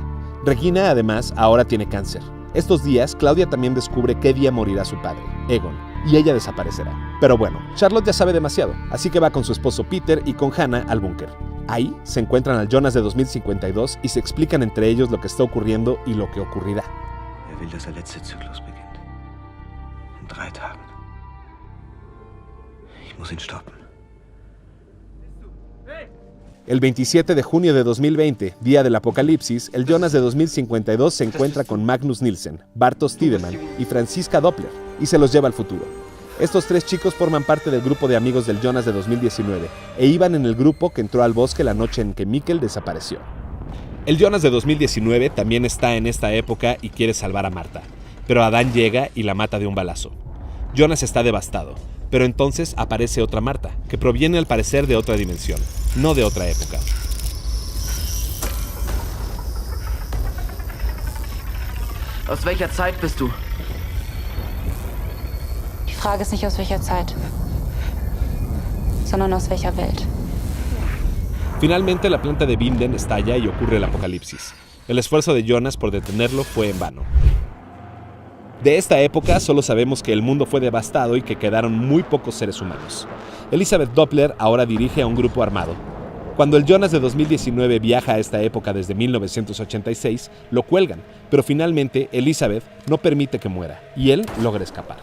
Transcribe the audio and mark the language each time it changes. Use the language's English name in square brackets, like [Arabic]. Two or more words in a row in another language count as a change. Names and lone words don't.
[Spanish] Regina además ahora tiene cáncer. Estos días Claudia también descubre qué día morirá su padre, Egon, y ella desaparecerá. Pero bueno, Charlotte ya sabe demasiado, así que va con su esposo Peter y con Hannah al búnker. Ahí se encuentran al Jonas de 2052 y se explican entre ellos lo que está ocurriendo y lo que ocurrirá. [German] Will, dass der letzte Zyklus beginnt. In 3 Tagen. Ich muss ihn stoppen. [Spanish] El 27 de junio de 2020, día del apocalipsis, el Jonas de 2052 se encuentra con Magnus Nielsen, Bartosz Tiedemann y Franziska Doppler, y se los lleva al futuro. Estos 3 chicos forman parte del grupo de amigos del Jonas de 2019, e iban en el grupo que entró al bosque la noche en que Mikkel desapareció. El Jonas de 2019 también está en esta época y quiere salvar a Marta, pero Adán llega y la mata de un balazo. Jonas está devastado, pero entonces aparece otra Marta, que proviene al parecer de otra dimensión, no de otra época. [German] Aus welcher Zeit bist du? Die Frage ist nicht aus welcher Zeit, sondern aus welcher Welt. [Spanish] Finalmente la planta de Winden estalla y ocurre el apocalipsis. El esfuerzo de Jonas por detenerlo fue en vano. De esta época solo sabemos que el mundo fue devastado y que quedaron muy pocos seres humanos. Elizabeth Doppler ahora dirige a un grupo armado. Cuando el Jonas de 2019 viaja a esta época desde 1986, lo cuelgan, pero finalmente Elizabeth no permite que muera y él logra escapar.